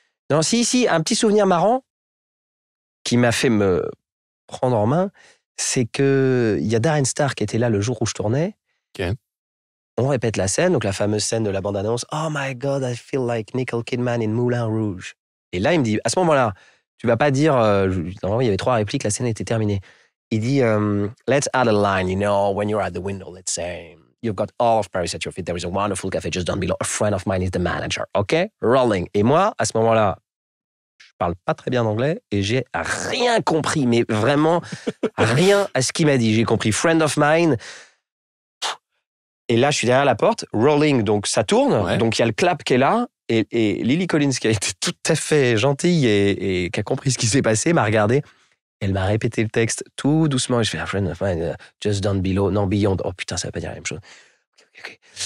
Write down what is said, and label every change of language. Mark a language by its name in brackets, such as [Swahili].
[French] Non, si, un petit souvenir marrant qui m'a fait me prendre en main, c'est qu'il y a Darren Star qui était là le jour où je tournais. Ok. On répète la scène, donc la fameuse scène de la bande-annonce. « [English] Oh my God, I feel like Nicole Kidman in Moulin Rouge. [French] » Et là, il me dit, à ce moment-là, tu vas pas dire... normalement, il y avait 3 répliques, la scène était terminée. Il dit, [English] let's add a line, when you're at the window, let's say, you've got all of Paris at your feet, there is a wonderful cafe just down below, a friend of mine is the manager, OK? Rolling. [French] Et moi, à ce moment-là, je parle pas très bien anglais et j'ai rien compris, mais vraiment rien à ce qu'il m'a dit. J'ai compris [English] friend of mine... [French] Et là, je suis derrière la porte, rolling, donc ça tourne, ouais. Donc il y a le clap qui est là, et Lily Collins, qui a été tout à fait gentille et qui a compris ce qui s'est passé, m'a regardé, elle m'a répété le texte tout doucement, et je fais, [English] friend of mine, just down below, [French] non, beyond, oh putain, ça veut pas dire la même chose. Okay.